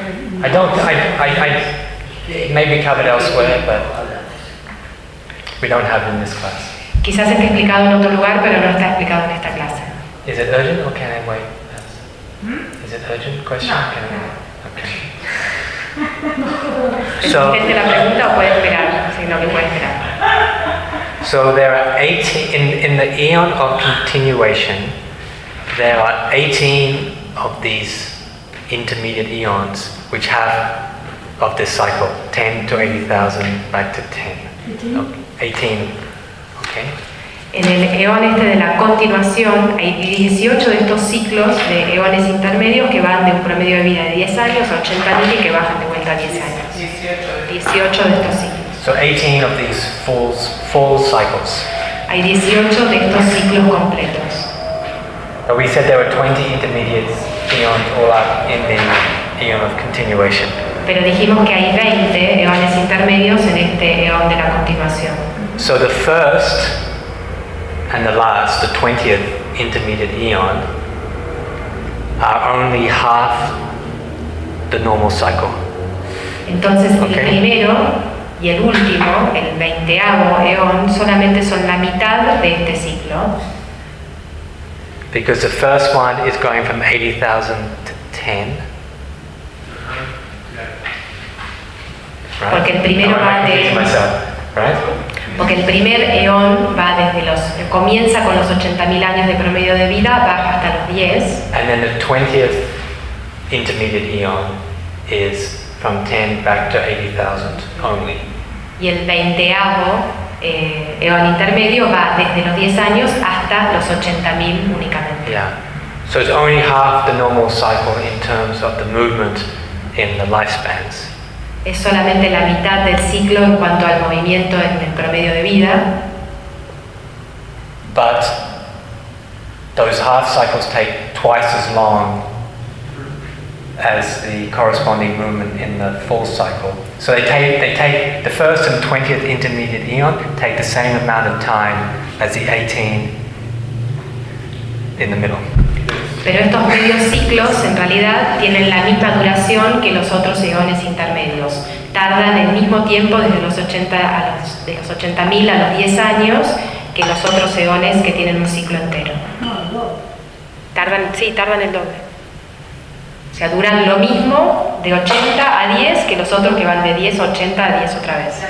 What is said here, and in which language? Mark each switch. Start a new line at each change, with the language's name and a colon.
English: Maybe covered elsewhere, but we don't have it in this class.
Spanish: Quizás esté explicado en otro lugar, pero no está explicado en esta clase.
English: Is it urgent or can I wait? Is it urgent? Question? No. Can I wait? Okay.
Spanish: So, ¿es la pregunta o puede esperar? Si no, puede esperar.
English: So there are 18 in the eon of continuation. There are 18 of these intermediate eons which have of this cycle 10 to 80,000 back to 10. 18. Okay.
Spanish: En el eón este de la continuación hay 18 de estos ciclos de eones intermedios que van de un promedio de vida de 10 años a 80,000 y que bajan de vuelta a 10 años. 18 de estos ciclos.
English: So 18 of these full cycles.
Spanish: Hay 18 de estos ciclos completos.
English: But we said there were 20 intermediate eons all up in the eon of continuation.
Spanish: Pero dijimos que hay 20 eones intermedios en este eón de la continuación.
English: So the first and the last, the 20th intermediate eon, are only half the normal cycle.
Spanish: Entonces okay. El primero y el último, el 20th eon, solamente son la mitad de este ciclo.
English: Because the first one is going from 80,000 to 10. Right?
Spanish: Porque el primero va de...
English: Right?
Spanish: Porque el primer eón va desde los comienza con los 80,000 años de promedio de vida, baja hasta los 10.
English: And then the 20th intermediate eon is from 10 back to 80,000 only.
Spanish: Y el 20th eón intermedio va desde los 10 años hasta los 80,000 únicamente.
English: Yeah. So it's only half the normal cycle in terms of the movement in the lifespans.
Spanish: Es solamente la mitad del ciclo en cuanto al movimiento en el promedio de vida.
English: But those half cycles take twice as long as the corresponding movement in the full cycle. So they take the first and 20th intermediate eon take the same amount of time as the 18 in the middle.
Spanish: Pero estos medios ciclos, en realidad, tienen la misma duración que los otros eones intermedios. Tardan el mismo tiempo desde los 80,000 a los 10 años que los otros eones que tienen un ciclo entero. Tardan el doble. O sea, duran lo mismo de 80 a 10 que los otros que van de 10 a 80 a 10 otra vez.